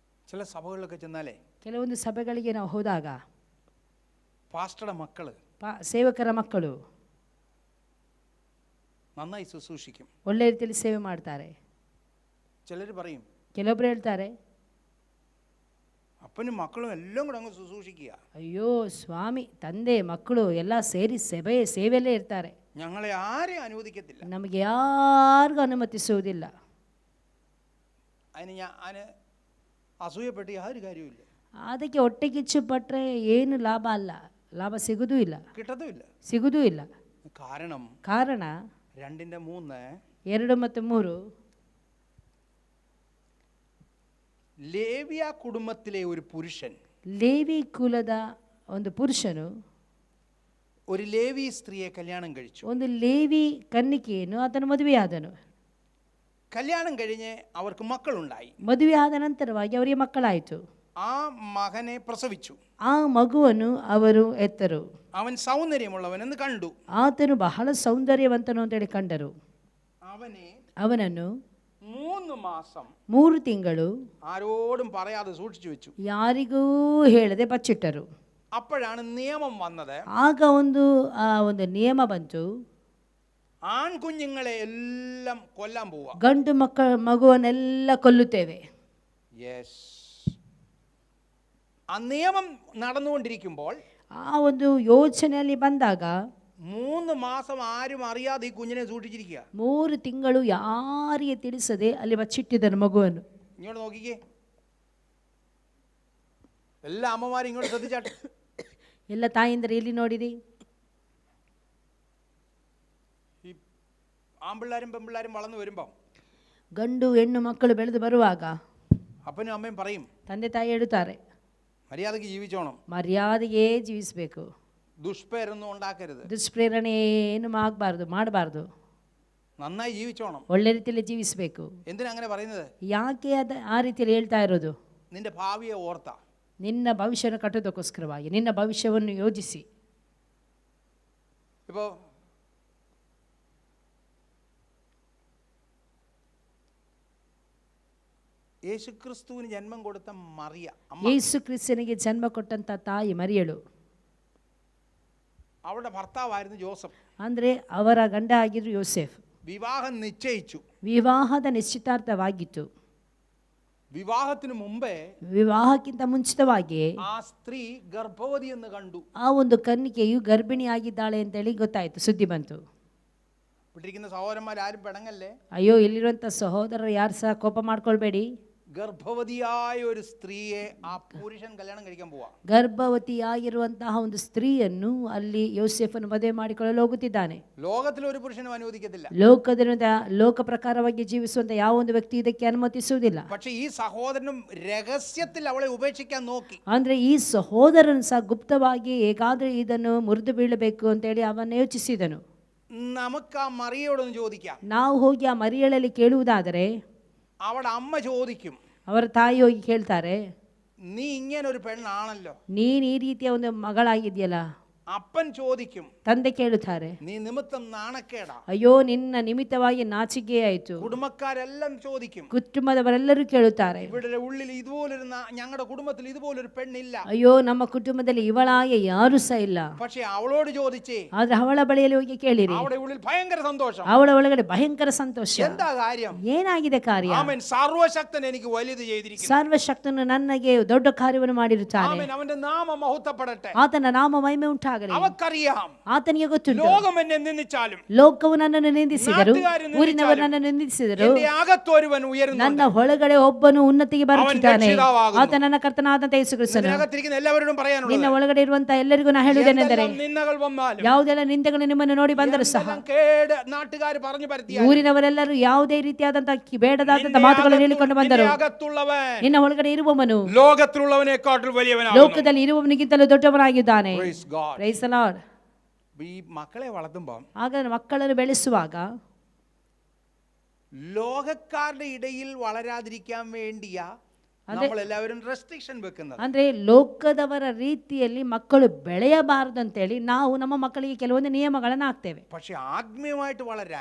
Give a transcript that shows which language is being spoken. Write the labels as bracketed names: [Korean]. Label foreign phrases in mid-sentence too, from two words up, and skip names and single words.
[Malayalam] ചില സഭകളിലൊക്കെ ചെന്നാലേ [Kannada] ಕೆಲವೊಂದು ಸಭೆಗಳಿಗೆ ನಾವು ಹೋದಾಗ [Malayalam] പാസ്റ്ററുടെ മക്കള് [Kannada] ಸೇವಕರ ಮಕ್ಕಳು [Malayalam] നന്നായി ശുശ്രൂഷിക്കും. [Kannada] ಒಳ್ಳೆ ರೀತಿಯಲ್ಲಿ ಸೇವೆ ಮಾಡ್ತಾರೆ. [Malayalam] ചിലർ പറയും, [Kannada] ಕೆಲವೊಬ್ರು ಹೇಳ್ತಾರೆ, [Malayalam] അപ്പനും മക്കളും എല്ലാം കൂടെ അങ്ങ് ശുശ്രൂഷിക്കുക, [Kannada] ಅಯ್ಯೋ ಸ್ವಾಮಿ, ತಂದೆ ಮಕ್ಕಳು ಎಲ್ಲ ಸೇರಿ ಸೇವೆಯಲ್ಲೇ ಇರ್ತಾರೆ, [Malayalam] ഞങ്ങളെ ആരെയും അനുവദിക്കത്തില്ല. [Kannada] ನಮಗೆ ಯಾರಿಗೂ ಅನುಮತಿಸುವುದಿಲ್ಲ. [Malayalam] അതിന് അസൂയപ്പെട്ട് യാതൊരു കാര്യമില്ല. [Kannada] ಅದಕ್ಕೆ ಹೊಟ್ಟೆ ಕಿಚ್ಚು ಪಟ್ಟರೆ ಏನು ಲಾಭ ಅಲ್ಲ, ಲಾಭ ಸಿಗುವುದೂ ಇಲ್ಲ, [Malayalam] കിട്ടത്തുമില്ല. [Kannada] ಸಿಗುವುದೂ ಇಲ್ಲ. ಕಾರಣ 2:3 2 ಮತ್ತು 3 [Malayalam] ലേവ്യ കുടുംബത്തിലെ ഒരു പുരുഷൻ, [Kannada] ಲೇವಿ ಕುಲದ ಒಂದು ಪುರುಷನು [Malayalam] ഒരു ലേവി സ്ത്രീയെ കല്യാണം കഴിച്ചു. [Kannada] ಒಂದು ಲೇವಿ ಕನ್ನಿಕೆಯನ್ನು ಆತನು ಮದುವೆಯಾದನು. [Malayalam] കല്യാണം കഴിഞ്ഞ് അവർക്ക് മക്കളുണ്ടായി. [Kannada] ಮದುವೆಯಾದ ನಂತರವಾಗಿ ಅವರಿಗೆ ಮಕ್ಕಳಾಯಿತು. [Malayalam] ആ മകനെ പ്രസവിച്ചു. [Kannada] ಆ ಮಗುವನ್ನು ಅವರು ಎತ್ತರು. [Malayalam] അവൻ സൗന്ദര്യമുള്ളവനെന്ന് കണ്ടു. [Kannada] ಆತನು ಬಹಳ ಸೌಂದರ್ಯವಂತನು ಅಂತೇಳಿ ಕಂಡರು. ಅವನನ್ನು [Malayalam] 3 മാസം [Kannada] 3 ತಿಂಗಳು [Malayalam] ആരോടും പറയാതെ സൂക്ഷിച്ചു വെച്ചു. [Kannada] ಯಾರಿಗೂ ಹೇಳದೆ ಬಚ್ಚಿಟ್ಟರು. [Malayalam] അപ്പോഴാണ് നിയമം വന്നത്. [Kannada] ಆಗ ಒಂದು ನಿಯಮ ಬಂತು, [Malayalam] ആൺകുഞ്ഞുങ്ങളെ എല്ലാം കൊല്ലാൻ പോവാ, [Kannada] ಗಂಡು ಮಗುವನ್ನೆಲ್ಲ ಕೊಲ್ಲುತ್ತೇವೆ. [Malayalam] ആ നിയമം നടന്നുകൊണ്ടിരിക്കുമ്പോൾ [Kannada] ಆ ಒಂದು ಯೋಚನೆಯಲ್ಲಿ ಬಂದಾಗ [Malayalam] 3 മാസം ആരും അറിയാതെ ഈ കുഞ്ഞിനെ സൂക്ഷിച്ചിരിക്കുക. [Kannada] 3 ತಿಂಗಳು ಯಾರಿಗೆ ತಿಳಿಸದೆ ಅಲ್ಲಿ ಬಚ್ಚಿಟ್ಟಿದ್ದನು ಮಗುವನ್ನು. [Malayalam] ഇങ്ങോട്ട് നോക്കിക്കേ, എല്ലാ അമ്മമാരും ഇങ്ങോട്ട് ശ്രദ്ധിച്ചാട്ടെ. [Kannada] ಎಲ್ಲ ತಾಯಿಂದರೆ ಇಲ್ಲಿ ನೋಡಿರಿ. [Malayalam] ഈ ആൺപിള്ളാരും പെൺപിള്ളാരും വളർന്നു വരുമ്പോൾ [Kannada] ಗಂಡು ಹೆಣ್ಣು ಮಕ್ಕಳು ಬೆಳೆದು ಬರುವಾಗ [Malayalam] അപ്പനും അമ്മയും പറയും, [Kannada] ತಂದೆ ತಾಯಿ ಹೇಳುತ್ತಾರೆ, [Malayalam] മര്യാദയ്ക്ക് ജീവിച്ചോണം, [Kannada] ಮರ್ಯಾದೆಗೆ ಜೀವಿಸಬೇಕು, [Malayalam] ദുഷ്പേരൊന്നും ഉണ്ടാക്കരുത്, [Kannada] ದುಷ್ಪ್ರೇರಣೆ ಏನು ಮಾಡಬಾರ್ದು, [Malayalam] നന്നായി ജീവിച്ചോണം. [Kannada] ಒಳ್ಳೆ ರೀತಿಯಲ್ಲಿ ಜೀವಿಸಬೇಕು. [Malayalam] എന്തിനാ അങ്ങനെ പറയുന്നത്? [Kannada] ಯಾಕೆ ಆ ರೀತಿಯಲ್ಲಿ ಹೇಳ್ತಾ ಇರೋದು? [Malayalam] നിന്റെ ഭാവിയെ ഓർത്ത, [Kannada] ನಿನ್ನ ಭವಿಷ್ಯವನ್ನು ಕಟ್ಟೋದಕ್ಕೋಸ್ಕರವಾಗಿ, ನಿನ್ನ ಭವಿಷ್ಯವನ್ನು ಯೋಜಿಸಿ. [Malayalam] ഇപ്പോൾ യേശുക്രിസ്തുവിന് ജന്മം കൊടുത്ത മറിയ, [Kannada] ಯೇಸು ಕ್ರಿಸ್ತನಿಗೆ ಜನ್ಮ ಕೊಟ್ಟಂತ ತಾಯಿ ಮರಿಯಳು, [Malayalam] അവളുടെ ഭർത്താവായിരുന്നു ജോസഫ്. [Kannada] ಅಂದ್ರೆ ಅವರ ಗಂಡ ಆಗಿದ್ರು ಯೋಸೆಫ್. [Malayalam] വിവാഹം നിശ്ചയിച്ചു. [Kannada] ವಿವಾಹದ ನಿಶ್ಚಿತಾರ್ಥವಾಗಿತ್ತು. [Malayalam] വിവാഹത്തിന് മുമ്പേ [Kannada] ವಿವಾಹಕ್ಕಿಂತ ಮುಂಚಿತವಾಗಿ [Malayalam] ആ സ്ത്രീ ഗർഭവതി എന്ന് കണ്ടു. [Kannada] ಆ ಒಂದು ಕನ್ನಿಕೆಯು ಗರ್ಭಿಣಿಯಾಗಿದ್ದಾಳೆ ಅಂತೇಳಿ ಗೊತ್ತಾಯ್ತು, ಸುದ್ದಿ ಬಂತು. [Malayalam] ಬಿಟ್ಟಿരിക്കുന്ന സഹോദരന്മാരും പിണങ്ങല്ലേ. [Kannada] ಅಯ್ಯೋ, ಇಲ್ಲಿರುವಂಥ ಸಹೋದರರು ಯಾರು ಸಹ ಕೋಪ ಮಾಡ್ಕೊಳ್ಬೇಡಿ. [Malayalam] ഗർഭവതിയായ ഒരു സ്ത്രീയെ ആ പുരുഷൻ കല്യാണം കഴിക്കാൻ പോവാ. [Kannada] ಗರ್ಭವತಿಯಾಗಿರುವಂತಹ ಒಂದು ಸ್ತ್ರೀಯನ್ನು ಅಲ್ಲಿ ಯೋಸೇಫನು ಮದುವೆ ಮಾಡಿಕೊಳ್ಳಲು ಹೋಗುತ್ತಿದ್ದಾನೆ. [Malayalam] ലോകത്തിൽ ഒരു പുരുഷനും അനുവദിക്കത്തില്ല. [Kannada] ಲೋಕ ಪ್ರಕಾರವಾಗಿ ಜೀವಿಸುವಂತ ಯಾವ ಒಂದು ವ್ಯಕ್ತಿ ಇದಕ್ಕೆ ಅನುಮತಿಸುವುದಿಲ್ಲ. [Malayalam] പക്ഷേ ഈ സഹോദരനും രഹസ്യത്തിൽ അവളെ ഉപേക്ഷിക്കാൻ നോക്കി. [Kannada] ಅಂದ್ರೆ ಈ ಸಹೋದರನು ಸಹ ಗುಪ್ತವಾಗಿ ಹೇಗಾದ್ರೆ ಇದನ್ನು ಮುರಿದು ಬೀಳಬೇಕು ಅಂತೇಳಿ ಅವನ್ನ ಯೋಚಿಸಿದನು. [Malayalam] നമുക്ക് ആ മറിയോടൊന്ന് ചോദിക്കാം. [Kannada] ನಾವು ಹೋಗಿ ಆ ಮರಿಯಳಲ್ಲಿ ಕೇಳುವುದಾದರೆ [Malayalam] അവളുടെ അമ്മ ചോദിക്കും, [Kannada] ಅವರ ತಾಯಿ ಹೋಗಿ ಕೇಳ್ತಾರೆ, [Malayalam] നീ ഇങ്ങനെ ഒരു പെണ്ണാണല്ലോ. [Kannada] ನೀನ್ ಈ ರೀತಿಯ ಒಂದು ಮಗಳಾಗಿದೆಯಲ್ಲ. [Malayalam] അപ്പൻ ചോദിക്കും, [Kannada] ತಂದೆ ಕೇಳುತ್ತಾರೆ, [Malayalam] നീ നിമിത്തം നാണക്കേടാ. [Kannada] ಅಯ್ಯೋ, ನಿನ್ನ ನಿಮಿತ್ತವಾಗಿ ನಾಚಿಕೆ ಆಯಿತು. [Malayalam] കുടുംബക്കാരെല്ലാം ചോദിക്കും, [Kannada] ಕುಟುಂಬದವರೆಲ್ಲರೂ ಕೇಳುತ್ತಾರೆ, [Malayalam] ഇവിടെ ഉള്ളിൽ ഇതുപോലൊരു ഞങ്ങളുടെ കുടുംബത്തിൽ ഇതുപോലൊരു പെണ്ണില്ല. [Kannada] ಅಯ್ಯೋ, ನಮ್ಮ ಕುಟುಂಬದಲ್ಲಿ ಇವಳಾಗೆ ಯಾರು ಸಹ ಇಲ್ಲ. [Malayalam] പക്ഷേ അവളോട് ചോദിച്ചേ, [Kannada] ಆದ್ರೆ ಅವಳ ಬಳಿಯಲ್ಲಿ ಹೋಗಿ ಕೇಳಿರಿ, [Malayalam] അവിടെ ഉള്ളിൽ ഭയങ്കര സന്തോഷം. [Kannada] ಅವಳ ಒಳಗಡೆ ಭಯಂಕರ ಸಂತೋಷ. [Malayalam] എന്താ കാര്യം? [Kannada] ಏನಾಗಿದೆ ಕಾರ್ಯ? [Malayalam] ആമേൻ. സർവശക്തൻ എനിക്ക് വലുത് ചെയ്തിരിക്കുന്നു. [Kannada] ಸರ್ವಶಕ್ತನು ನನಗೆ ದೊಡ್ಡ ಕಾರ್ಯವನ್ನು ಮಾಡಿರುತ್ತಾನೆ. [Malayalam] ആമേൻ. അവന്റെ നാമം മഹത്വപ്പെടട്ടെ. [Kannada] ಆತನ ನಾಮ ಮಹಿಮೆ ಉಂಟಾಗಲಿ. [Malayalam] അവക്കറിയാം, [Kannada] ಆತನಿಗೆ ಗೊತ್ತುಂಟು, [Malayalam] ലോകം എന്നെ നിന്ദിച്ചാലും, [Kannada] ಲೋಕವು ನನ್ನನ್ನು ನಿಂದಿಸಿದರು, ಊರಿನವರು ನನ್ನನ್ನು ನಿಂದಿಸಿದರು, [Malayalam] എന്റെ അകത്തൊരുവൻ ഉയരുന്നു. [Kannada] ನನ್ನ ಒಳಗಡೆ ಒಬ್ಬನು ಉನ್ನತಿಗೆ ಬರುತ್ತಿದ್ದಾನೆ, ಆತ ನನ್ನ ಕರ್ತನಾದಂತ ಯೇಸು ಕ್ರಿಸ್ತನು. [Malayalam] അകത്തിരിക്കുന്ന എല്ലാവരോടും പറയാനുള്ളത്, [Kannada] ನಿನ್ನ ಒಳಗಡೆ ಇರುವಂತ ಎಲ್ಲರಿಗೂ ನಾ ಹೇಳುವುದೇನೆಂದರೆ, [Malayalam] നിന്ദകൾ വന്നാലും, [Kannada] ಯಾವುದೆಲ್ಲ ನಿಂದೆಗಳು ನಿಮ್ಮನ್ನು ನೋಡಿ ಬಂದರೂ ಸಹ, [Malayalam] കേട് നാട്ടുകാർ പറഞ്ഞു പരത്തിയാലും, [Kannada] ಊರಿನವರೆಲ್ಲರೂ ಯಾವುದೇ ರೀತಿಯಾದಂತಹ ಬೇಡದಾದಂತ ಮಾತುಗಳನ್ನು ಹೇಳಿಕೊಂಡು ಬಂದರು, ನಿನ್ನ ಒಳಗಡೆ ಇರುವವನು [Malayalam] ലോകത്തിലുള്ളവനെക്കാട്ടും വലിയവനാണ്, [Kannada] ಲೋಕದಲ್ಲಿ ಇರುವವನಿಗಿಂತಲೂ ದೊಡ್ಡವನಾಗಿದ್ದಾನೆ. [English] Praise the Lord. [Malayalam] ഈ മക്കളെ വളർത്തുമ്പോൾ, [Kannada] ಆಗ ಮಕ್ಕಳನ್ನು ಬೆಳೆಸುವಾಗ [Malayalam] ലോകക്കാരുടെ ഇടയിൽ വളരാതിരിക്കാൻ വേണ്ടിയ നമ്മളെല്ലാവരും റെസ്ട്രിക്ഷൻ വെക്കുന്നത്. [Kannada] ಅಂದ್ರೆ ಲೋಕದವರ ರೀತಿಯಲ್ಲಿ ಮಕ್ಕಳು ಬೆಳೆಯಬಾರದಂತೇಳಿ ನಾವು ನಮ್ಮ ಮಕ್ಕಳಿಗೆ ಕೆಲವೊಂದು ನಿಯಮಗಳನ್ನು ಹಾಕ್ತೇವೆ. [Malayalam] പക്ഷെ ആത്മീയമായിട്ട് വളരാൻ